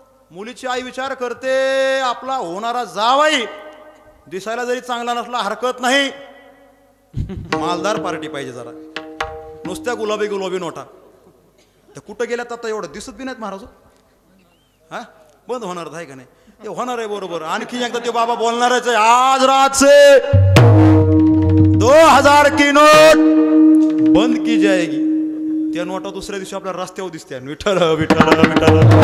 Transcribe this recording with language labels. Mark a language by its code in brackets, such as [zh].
[mr] मुलीची आई विचार करते आपला होणारा जावाई दिसायला जरी चांगला नसला हरकत नाही, मालदार पार्टी पाहिजे जरा. नुसत्या गुलाबी गुलाबी नोटा त्या कुठं गेल्यात आता एवढं दिसत बी नाहीत महाराज. हा बंद होणार आहे का नाही, ते होणार आहे बरोबर. आणखी एकदा ते बाबा बोलणारच आहे. [hi] आज रात से 2000 की नोट बंद की जाएगी. [mr] त्या नोटा दुसऱ्या दिवशी आपल्या रस्त्यावर दिसत्या विठ्ठल विठ्ठल विठ्ठल.